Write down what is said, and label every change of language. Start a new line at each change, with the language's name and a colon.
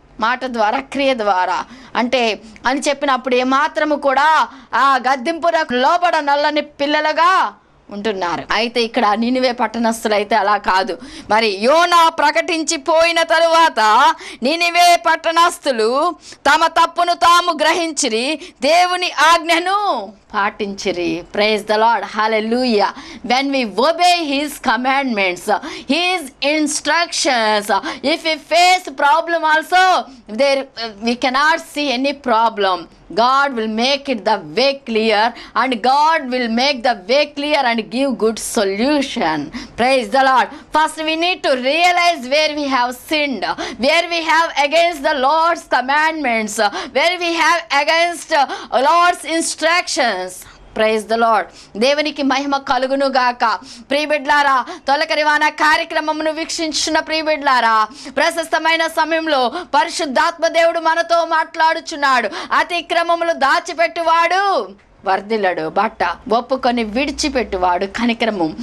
Telugu: మాట ద్వారా, క్రియ ద్వారా అంటే అని చెప్పినప్పుడు ఏమాత్రము కూడా ఆ గద్దింపునకు లోబడ నల్లని పిల్లలుగా ఉంటున్నారు. అయితే ఇక్కడ నినివే పట్టణస్థులు అయితే అలా కాదు. మరి యోనా ప్రకటించి పోయిన తరువాత నినివే పట్టణస్థులు తమ తప్పును తాము గ్రహించిరి, దేవుని ఆజ్ఞను పాటించిరి.
English: Praise the Lord. Hallelujah. when we obey his commandments, his instructions, if we face problem also, there we cannot see any problem. God will make it the way clear, and God will make the way clear and give good solution. Praise the Lord. First we need to realize where we have sinned, where we have against the Lord's commandments, where we have against Lord's instructions. Praise the Lord.
Telugu: దేవునికి మహిమ కలుగును గాక. ప్రియబిడ్లారా, తొలకరివాన కార్యక్రమమును వీక్షించిన ప్రియబిడ్లారా, ప్రశస్తమైన సమయంలో పరిశుద్ధాత్మ దేవుడు మనతో మాట్లాడుచున్నాడు. అతిక్రమములు దాచిపెట్టువాడు వర్ధిల్లడు, బట్ట ఒప్పుకొని విడిచిపెట్టువాడు కనికరము.